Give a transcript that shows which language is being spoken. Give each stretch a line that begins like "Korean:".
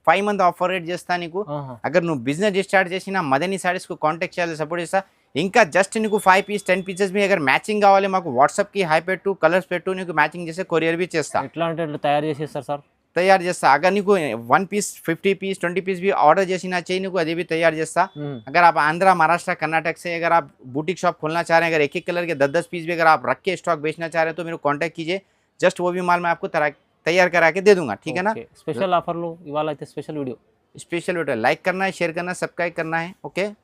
Telugu: 5 month offer rate చేస్తా నీకు. అगर నువ్వు బిజినెస్ స్టార్ట్ చేసినా మదనీ సారీస్ కు కాంటాక్ట్ చేయాలి, సపోర్ట్ చేస్తా. ఇంకా జస్ట్ నీకు 5 pieces 10 pieces మీ అगर మ్యాచింగ్ కావాలి మాకు వాట్సాప్ కి హై పెట్టు, కలర్స్ పెట్టు, నీకు మ్యాచింగ్ చేస్తే కొరియర్ బి చేస్తా. ఎట్లా అంటే ఇట్లా తయారు చేసేస్తారు సార్. తయారు చేస్తా. అगर నీకు 1 piece 50 piece 20 piece भी ऑर्डर చేసినా चाहिए నీకు అది भी तैयार చేస్తా.
Hindi: अगर आप आंध्र महाराष्ट्र कर्नाटक से अगर आप बुटीक शॉप खोलना चाह रहे हैं, अगर एक एक कलर के 10-10 पीस भी अगर आप रख के स्टॉक बेचना चाह रहे हैं तो मेरे को कांटेक्ट कीजिए. जस्ट वो भी माल मैं आपको तैयार करा के दे दूंगा. ठीक है ना.
Telugu: స్పెషల్ ఆఫర్లు ఇవాళ అయితే special video.
Hindi: Special video like करना है, शेयर करना है, सब्सक्राइब करना है. ओके